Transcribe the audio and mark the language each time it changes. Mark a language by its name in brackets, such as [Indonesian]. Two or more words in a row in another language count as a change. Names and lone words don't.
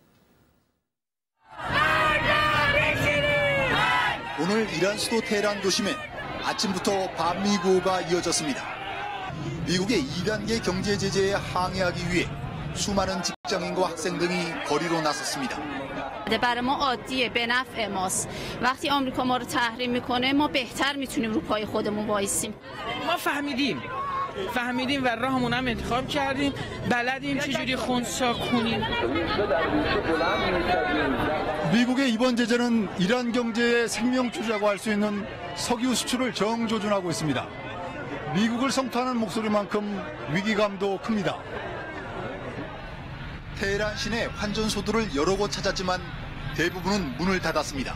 [Korean] 오늘 이란 수도 테헤란 도심엔 아침부터 반미 구호가 이어졌습니다. 미국의 2단계 경제 제재에 항의하기 위해 수많은 직장인과 학생 등이 거리로 나섰습니다. [Persian] برای ما عادیه به نفع ماست. وقتی آمریکا ما رو تحریم میکنه ما بهتر میتونیم رو پای خودمون وایسیم. ما فهمیدیم و راهمون هم انتخاب کردیم. بلدیم چجوری خنثی کنیم. [Korean] 미국의 이번 제재는 이란 경제의 생명줄이라고 할 수 있는 석유 수출을 정조준하고 있습니다. 미국을 성토하는 목소리만큼 위기감도 큽니다. 테헤란 시내 환전소들을 여러 곳 찾았지만 대부분은 문을 닫았습니다.